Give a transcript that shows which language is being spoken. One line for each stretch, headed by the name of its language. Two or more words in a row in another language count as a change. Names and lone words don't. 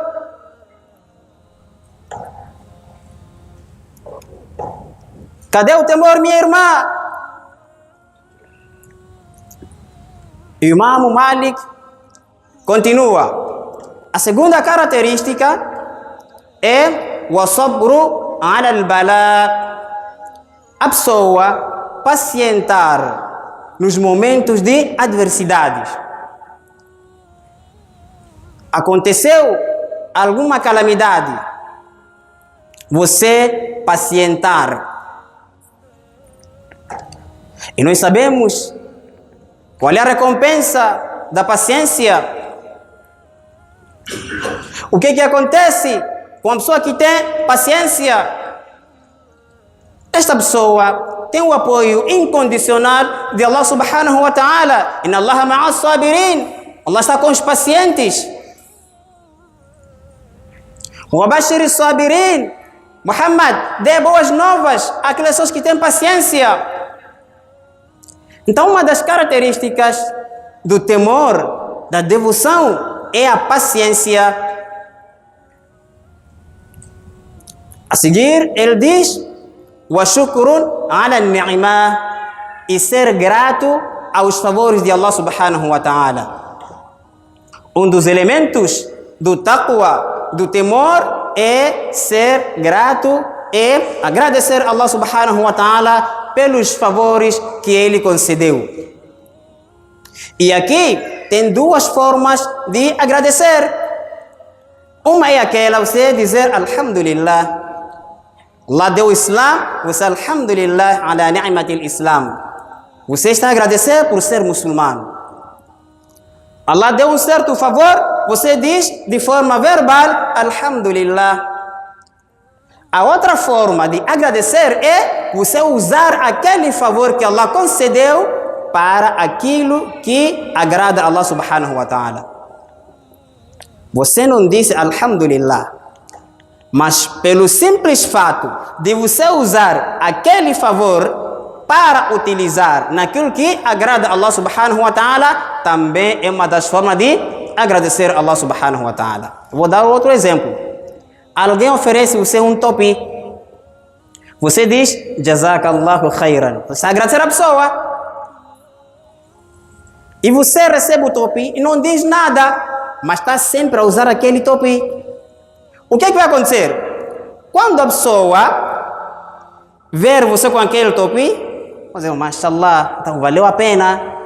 Portuguese: Cadê o temor? Cadê o temor, minha irmã? Imam Malik continua. A segunda característica é o
Arabic: الصبر على البلاء.
Portuguese: A pessoa pacientar nos momentos de adversidades. Aconteceu alguma calamidade, você pacientar. E nós sabemos qual é a recompensa da paciência. O que acontece com a pessoa que tem paciência? Esta pessoa tem o apoio incondicional de Allah
Arabic: سبحانه وتعالى. إن الله مع الصابرين.
Portuguese: Allah está com os pacientes.
Arabic: وبشر الصابرين.
Portuguese: Muhammad, dê boas novas àquelas pessoas que têm paciência. Então, uma das características do temor, da devoção, é a paciência. A seguir, ele diz:
Arabic: وشكر على نعمة,
Portuguese: e ser grato aos favores de Allah
Arabic: سبحانه وتعالى.
Portuguese: Um dos elementos do taqwa, do temor, é ser grato e agradecer a Allah
Arabic: سبحانه وتعالى
Portuguese: pelos favores que ele concedeu. E aqui tem duas formas de agradecer. Uma é aquela, você dizer alhamdulillah. Allah deu o Islam, você
Arabic: الحمد لله على نعمة الإسلام.
Portuguese: Você está a agradecer por ser muçulmano. Allah deu um certo favor, você diz de forma verbal alhamdulillah. A outra forma de agradecer é você usar aquele favor que Allah concedeu para aquilo que agrada a Allah
Arabic: سبحانه وتعالى.
Portuguese: Você não disse alhamdulillah, mas pelo simples fato de você usar aquele favor para utilizar naquilo que agrada a Allah
Arabic: سبحانه وتعالى,
Portuguese: também é uma das formas de agradecer a Allah
Arabic: سبحانه وتعالى.
Portuguese: Vou dar outro exemplo. Alguém oferece você um topi. Você diz,
Arabic: جزاك الله خيرا.
Portuguese: Você agradecer a pessoa. E você recebe o topi e não diz nada, mas está sempre a usar aquele topi. O que vai acontecer? Quando a pessoa ver você com aquele topi, vai dizer, mashallah, então valeu a pena.